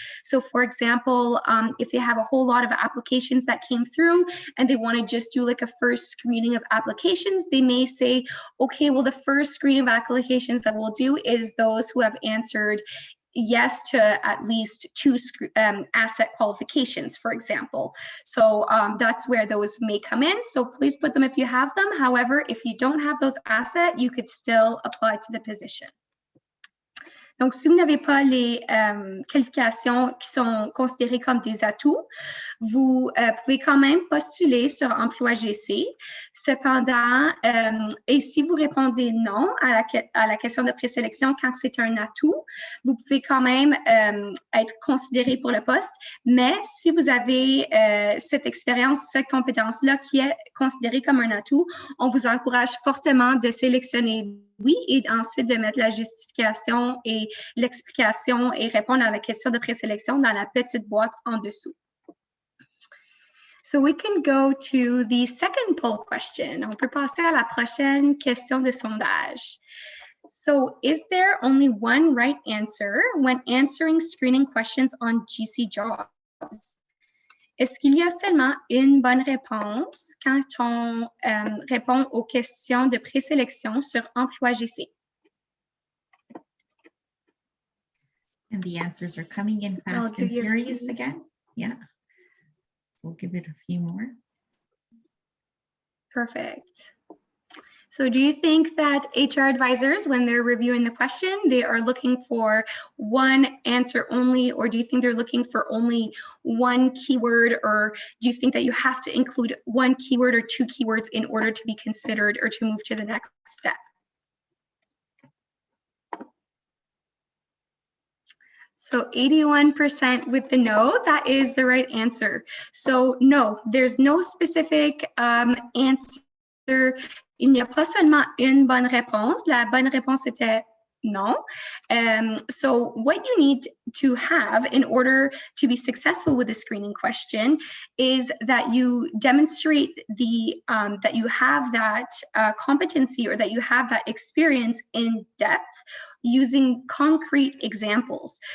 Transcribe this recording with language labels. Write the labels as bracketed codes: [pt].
[en] So for example, if they have a whole lot of applications that came through and they want to just do like a first screening of applications, they may say, okay, well, the first screening of applications that we'll do is those who have answered yes to at least 2 asset qualifications, for example. So that's where those may come in. So please put them if you have them. However, if you don't have those assets, you could still apply to the position. [fr] Donc, si vous n'avez pas les qualifications qui sont considérées comme des atouts, vous pouvez quand même postuler sur Emploi GC. Cependant, et si vous répondez non à la question de présélection quand c'est un atout, vous pouvez quand même être considéré pour le poste. Mais si vous avez cette expérience, cette compétence-là qui est considérée comme un atout, on vous encourage fortement de sélectionner oui et ensuite de mettre la justification et l'explication et répondre à la question de présélection dans la petite boîte en dessous. [en] So we can go to the second poll question. [fr] On peut passer à la prochaine question de sondage. [en] So is there only one right answer when answering screening questions on GC Jobs? [fr] Est-ce qu'il y a seulement une bonne réponse quand on répond aux questions de présélection sur Emploi GC? [en] And the answers are coming in fast and furious again. Yeah. So we'll give it a few more. Perfect. So do you think that HR advisors, when they're reviewing the question, they are looking for one answer only, or do you think they're looking for only one keyword, or do you think that you have to include one keyword or 2 keywords in order to be considered or to move to the next step? So 81% with the no, that is the right answer. So no, there's no specific answer. [fr] Il n'y a pas seulement une bonne réponse. La bonne réponse était non. [en] So what you need to have in order to be successful with the screening question is that you demonstrate that you have that competency, or that you have that experience in depth using concrete examples.